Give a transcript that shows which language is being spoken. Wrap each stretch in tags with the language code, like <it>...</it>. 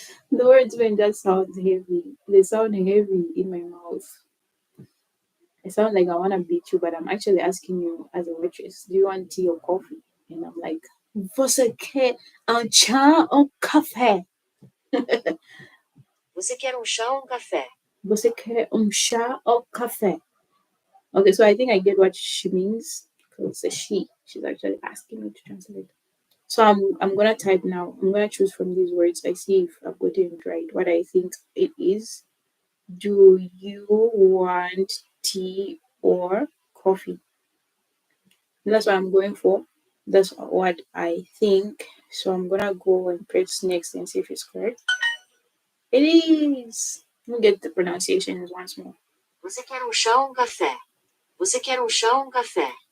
<en>The words when just sounds heavy. They sound heavy in my mouth. I sound like I want to beat you, but I'm actually asking you as a waitress, do you want tea or coffee? And I'm like,</en> <pt>você quer chá ou café? Você quer um chá ou um café? Você quer chá ou café?</pt> <en>Okay, so I think I get what she means because it's a she. She's actually asking me to translate. So I'm gonna type now. I'm gonna choose from these words. I see if I've gotten it right. What I think it is. Do you want tea or coffee? That's what I'm going for. That's what I think. So I'm gonna go and press next and see if it's correct. It is. Let me get the pronunciation once more.</en> <pt>Você quer um chá ou um café? Você quer um chá ou um café?</pt>